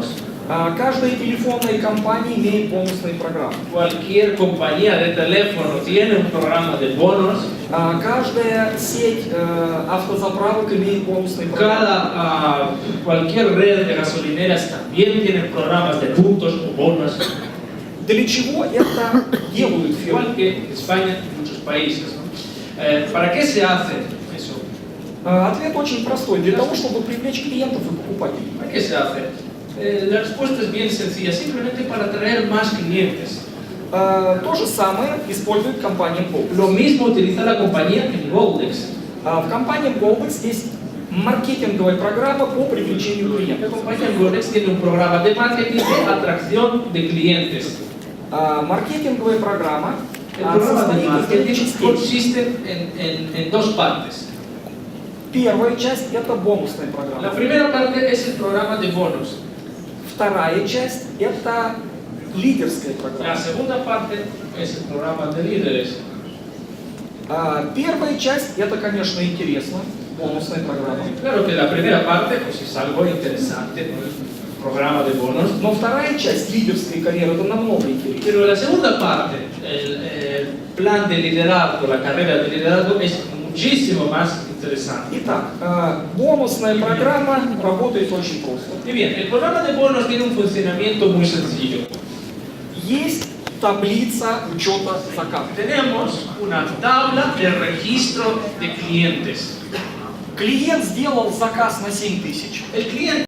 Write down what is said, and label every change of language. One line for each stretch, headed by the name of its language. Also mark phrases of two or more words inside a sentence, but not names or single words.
Russian: Каждая телефонная компания имеет бонусные программы.
Spanish: Cualquier compañía de teléfono tiene un programa de bonos.
Russian: Каждая сеть автозаправок имеет бонусные программы.
Spanish: Cualquier red de gasolineras también tiene programas de puntos o bonos.
Russian: Для чего это делают фирмы?
Spanish: Igual que en España y muchos países, ¿no? ¿Para qué se hace eso?
Russian: Ответ очень простой. Для того, чтобы привлечь клиентов и покупателей.
Spanish: ¿Para qué se hace? La respuesta es bien sencilla, simplemente para atraer más clientes.
Russian: То же самое использует компания Goldbex.
Spanish: Lo mismo utiliza la compañía en Goldbex.
Russian: В компании Goldbex есть маркетинговая программа по привлечению
Spanish: La
Russian: клиентов.
Spanish: compañía Goldbex tiene un programa de marketing de atracción de clientes.
Russian: Маркетинговая программа
Spanish: El programa de
Russian: состоит из
Spanish: marketing
Russian: двух частей.
Spanish: consiste en dos partes.
Russian: Первая часть – это бонусная
Spanish: La
Russian: программа.
Spanish: primera parte es el programa de bonos.
Russian: Вторая часть – это лидерская
Spanish: La
Russian: программа.
Spanish: segunda parte es el programa de líderes.
Russian: Первая часть – это, конечно, интересно, бонусная программа.
Spanish: Claro que la primera parte pues, es algo interesante, ¿no? El programa de bonos.
Russian: Но вторая часть лидерской карьеры – это намного интереснее.
Spanish: Pero la segunda parte, el plan de liderazgo, la carrera de liderazgo es muchísimo más interesante.
Russian: Итак, бонусная программа работает очень просто.
Spanish: Y bien, el programa de bonos tiene un funcionamiento muy sencillo.
Russian: Есть таблица учета заказов.
Spanish: Tenemos una tabla de registro de clientes.
Russian: Клиент сделал заказ на 7000.
Spanish: El cliente